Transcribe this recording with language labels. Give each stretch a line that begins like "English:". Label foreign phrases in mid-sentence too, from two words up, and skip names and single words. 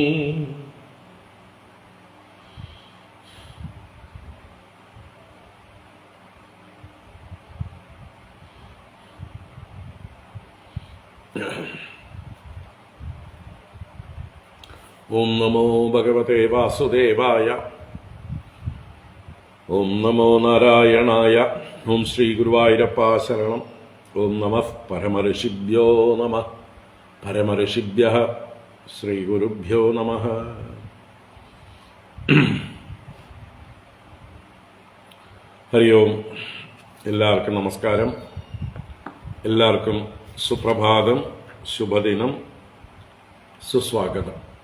Sanskrit: ओम नमो भगवते वासुदेवाय। ओम नमो नारायणाय। ओम श्री गुरुवायूरप्पा शरणम। ओम नमः परमऋषिभ्यो नमः। परमऋषिभ्यः श्री गुरुभ्यो नमः।
Malayalam: ഹരി ഓം. എല്ലാവർക്കും നമസ്കാരം. എല്ലാവർക്കും സുപ്രഭാതം, ശുഭദിനം, സുസ്വാഗതം.